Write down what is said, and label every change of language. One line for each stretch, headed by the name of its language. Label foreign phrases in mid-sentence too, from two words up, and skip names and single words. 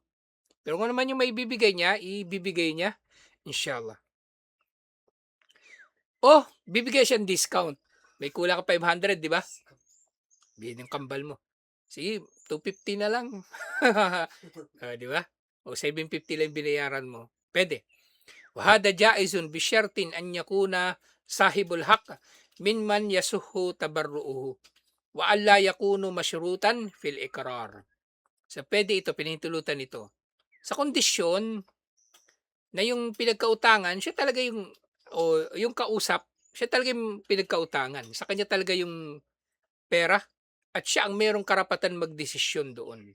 Filipino: Pero kung naman yung maibibigay niya, ibibigay niya inshallah. Oh, bibigay siyang discount. May kulang ka 500, di ba? Bilhin ng kambal mo. Sige, 250 na lang. Di ba? O 750 lang binayaran mo. Pwede.
Arabic: وهذا جائز بشرط أن يكون صاحب الحق ممن يصح تبرعه و ألا يكون مشروطا في الإقرار.
Filipino: So pwede ito, pinahintulutan ito. Sa kondisyon na yung pinagkautangan, siya talaga yung kausap, siya talaga yung pinagkautangan. Sa kanya talaga yung pera at siya ang merong karapatan magdesisyon doon.